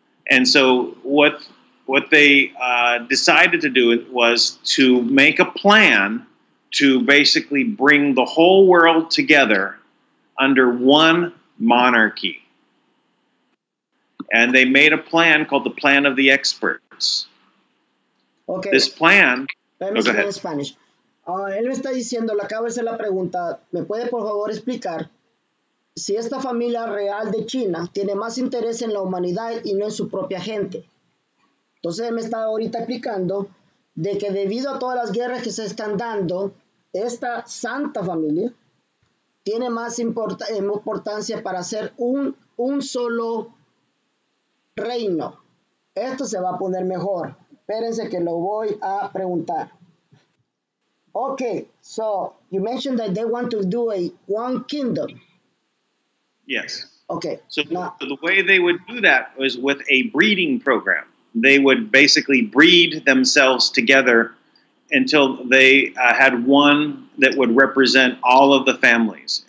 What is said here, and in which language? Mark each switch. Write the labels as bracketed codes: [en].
[en] And so what they decided to do was to make a plan to basically bring the whole world together under one monarchy. And they made a plan called the Plan of the Experts. Okay. This plan... Let me speak in Spanish. [es] Él me está diciendo, le acabo de hacer la pregunta, ¿me puede por favor explicar si esta familia real de China tiene más interés en la humanidad y no en su propia gente? Entonces él me está ahorita explicando de que debido a todas las guerras que se están dando, esta santa familia tiene más importancia para hacer un solo reino. Esto se va a poner mejor. Espérense que lo voy a preguntar. [en] Okay, so you mentioned that they want to do one kingdom. Yes. Okay. So the way they would do that was with a breeding program. They would basically breed themselves together until they had one that would represent all of the families.